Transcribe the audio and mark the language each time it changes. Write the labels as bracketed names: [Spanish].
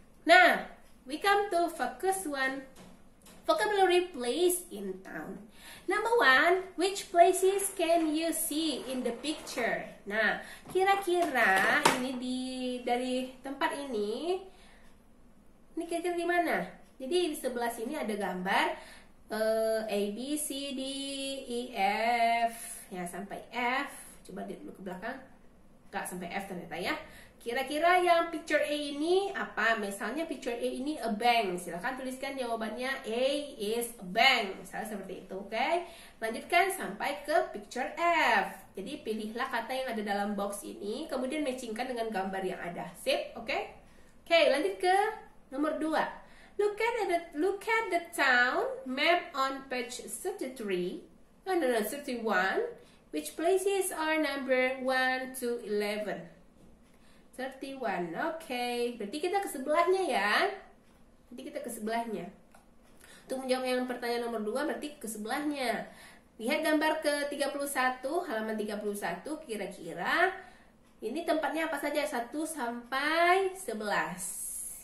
[English] Nah, we come to focus one, vocabulary place in town. Number one, which places can you see in the picture? [Indonesian] Nah, kira-kira ini dari tempat ini kira-kira di mana? Jadi di sebelah sini ada gambar A, B, C, D, E, F, ya sampai F. Coba lihat dulu ke belakang, nggak sampai F ternyata ya. Kira-kira yang picture A ini apa? Misalnya picture A ini a bank. Silahkan tuliskan jawabannya [English] A is a bank. [Indonesian] Misalnya seperti itu, oke? Lanjutkan sampai ke picture F. Jadi pilihlah kata yang ada dalam box ini, kemudian matchingkan dengan gambar yang ada. Sip, oke? Oke, lanjut ke nomor 2. [English] Look at the town map on page 33. 31. Which places are number 1 to 11? [Indonesian] 31, oke. Berarti kita ke sebelahnya ya. Nanti kita ke sebelahnya. Untuk menjawab yang pertanyaan nomor 2 berarti ke sebelahnya. Lihat gambar ke 31, halaman 31, kira-kira ini tempatnya apa saja? 1 sampai 11.